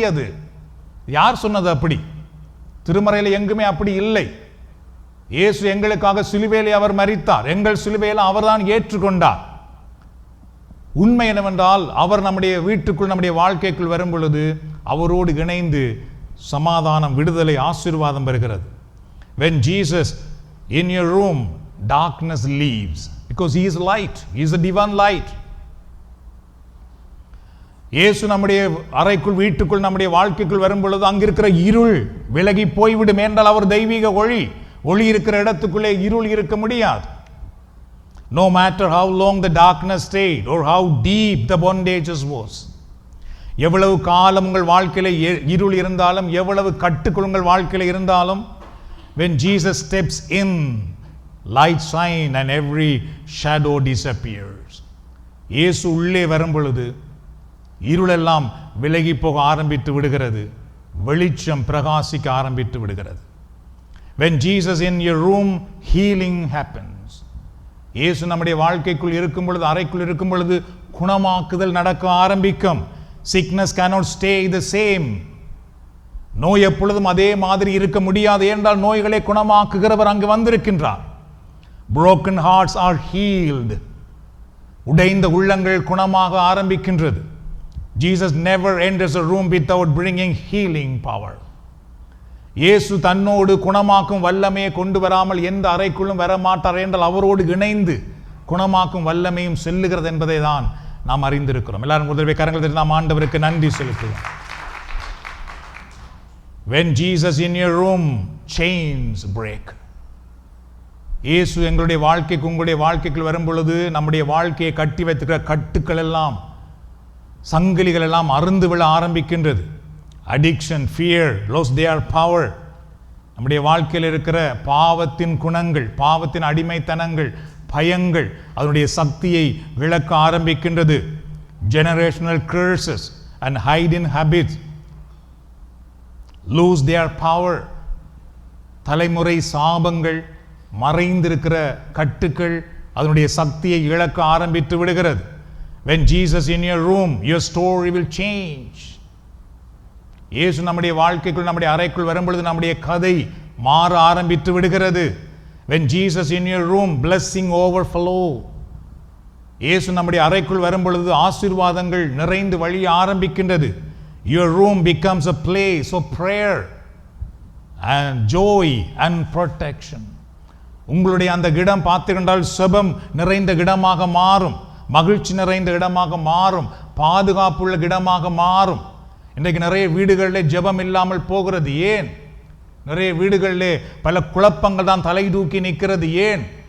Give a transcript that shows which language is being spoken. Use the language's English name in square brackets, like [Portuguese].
[Tamil] அது யார் சொன்னது? அப்படி திருமறையில் எங்குமே அப்படி இல்லை. இயேசு எங்களுக்காக சிலுவையிலே அவர் மரித்தார், எங்கள் சிலுவையில் அவர்தான் ஏற்றுக்கொண்டார். உண்மை என்னவென்றால், அவர் நம்முடைய வீட்டுக்குள், நம்முடைய வாழ்க்கைக்குள் வரும் பொழுது அவரோடு இணைந்து சமாதானம், விடுதலை, ஆசீர்வாதம் வருகிறது. [English] When Jesus in your room, darkness leaves because he is light. He is the divine light. [Tamil] இயேசு நம்முடைய அறைக்குள், வீட்டுக்குள், நம்முடைய வாழ்க்கைக்குள் வரும் பொழுது அங்கிருக்கிற இருள் விலகி போய்விடும். என்றால் அவர் தெய்வீக ஒளி. ஒளி இருக்கிற இடத்துக்குள்ளே இருள் இருக்க முடியாது. [English] No matter how long the darkness stayed or how deep the bondages was. [Tamil] எவ்வளவு காலம் உங்கள் வாழ்க்கையில இருள் இருந்தாலும், எவ்வளவு கட்டுக்குள் உங்கள் வாழ்க்கையில இருந்தாலும், [English] when Jesus steps in, light shine and every shadow disappears. [Tamil] இயேசு உள்ளே வரும் பொழுது இருளெல்லாம் விலகி போக ஆரம்பித்து விடுகிறது, வெளிச்சம் பிரகாசிக்க ஆரம்பித்து விடுகிறது. [English] When Jesus in your room, healing happens. [Tamil] இயேசு நம்முடைய வாழ்க்கைக்குள் இருக்கும் பொழுது, அறைக்குள் இருக்கும் பொழுது குணமாக்குதல் நடக்க ஆரம்பிக்கும். [English] Sickness cannot stay the same. [Tamil] நோய் எப்பொழுதும் அதே மாதிரி இருக்க முடியாது. என்றால் நோய்களை குணமாக்குகிறவர் அங்கு வந்திருக்கின்றார். [English] Broken hearts are healed. [Tamil] உடைந்த உள்ளங்கள் குணமாக ஆரம்பிக்கின்றது. [English] Jesus never enters a room without bringing healing power. [Tamil] இயேசு தன்னோடு குணமாக்கும் வல்லமையை கொண்டு வராமல் எந்த அறைக்குள்ளும் வரமாட்டார் என்றால் அவரோடு இணைந்து குணமாக்கும் வல்லமையும் செல்லுகிறது என்பதை தான் நாம் அறிந்திருக்கிறோம். எல்லாரும் முதல்வே கரங்கள் தட்டி நாம் ஆண்டவருக்கு நன்றி செலுத்துவோம். [English] When Jesus in your room, chains break. [Tamil] இயேசு எங்களுடைய வாழ்க்கைக்கு உங்களுடைய வாழ்க்கைக்கு வரும் பொழுது நம்முடைய வாழ்க்கையை கட்டி வைத்திருக்கிற கட்டுக்கள் எல்லாம், சங்கிலிகள் எல்லாம் அருந்து விழ ஆரம்பிக்கின்றது. [English] Addiction, fear, lose their power. [Tamil] நம்முடைய வாழ்க்கையில் இருக்கிற பாவத்தின் குணங்கள், பாவத்தின் அடிமைத்தனங்கள், பயங்கள் அதனுடைய சக்தியை விளக்க ஆரம்பிக்கின்றது. [English] Generational curses and hidden habits lose their power. [Tamil] தலைமுறை சாபங்கள், மறைந்திருக்கிற கட்டுக்கள் அதனுடைய சக்தியை இழக்க ஆரம்பித்து விடுகிறது. [English] When Jesus in your room, your story will change. [Tamil] இயேசு நம்முடைய வாழ்க்கைக்குள், நம்முடைய அறைக்குள் வரும்பொழுது நம்முடைய கதை மாற ஆரம்பித்து விடுகிறது. [English] When Jesus in your room, blessing overflow. [Tamil] இயேசு நம்முடைய அறைக்குள் வரும்பொழுது ஆசீர்வாதங்கள் நிறைந்து வழிய ஆரம்பிக்கின்றது. [English] Your room becomes a place of prayer and joy and protection. [Tamil] உங்களுடைய அந்த இடம் பார்த்துக்கொண்டால் செபம் நிறைந்த இடமாக மாறும், மகிழ்ச்சி நிறைந்த இடமாக மாறும், பாதுகாப்புள்ள இடமாக மாறும். இன்றைக்கு நிறைய வீடுகளிலே ஜெபம் இல்லாமல் போகிறது. ஏன்? நிறைய வீடுகளிலே பல குழப்பங்கள் தான் தலை தூக்கி நிற்கிறது. ஏன்?